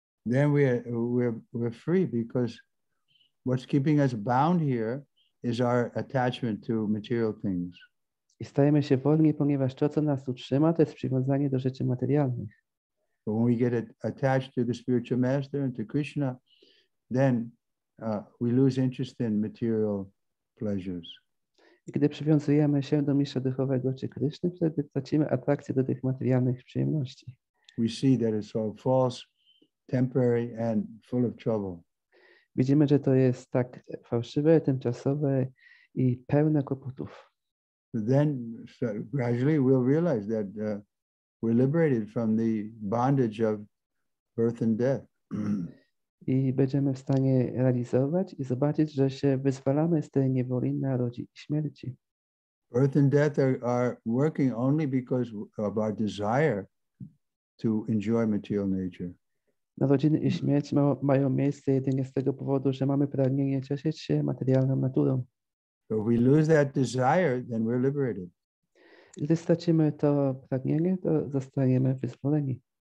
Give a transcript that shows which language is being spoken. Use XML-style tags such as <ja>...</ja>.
<en>Then we're free, because what's keeping us bound here is our attachment to material things.</en> <pl>I stajemy się wolni, ponieważ to, co nas utrzyma, to jest przywiązanie do rzeczy materialnych.</pl> <en>But when we get attached to the spiritual master and to Krishna, then we lose interest in material pleasures.</en> <pl>I gdy przywiązujemy się do mistrza duchowego czy Kryszny, wtedy tracimy atrakcję do tych materialnych przyjemności.</pl> <en>We see that it's all false, temporary, and full of trouble.</en> <pl>Widzimy, że to jest tak fałszywe, tymczasowe i pełne kłopotów.</pl> <en>Then gradually we'll realize that we're liberated from the bondage of birth and death.</en> <pl>I będziemy w stanie realizować i zobaczyć, że się wyzwalamy z tej niewoli narodzin i śmierci.</pl> <en>Birth and death are working only because of our desire to enjoy material nature.</en> <pl>Narodziny i śmierć mają miejsce jedynie z tego powodu, że mamy pragnienie cieszyć się materialną naturą.</pl> <en>So if we lose that desire, then we're liberated.</en> <pl>Gdy stracimy to pragnienie, to zostaniemy wyzwoleni.</pl>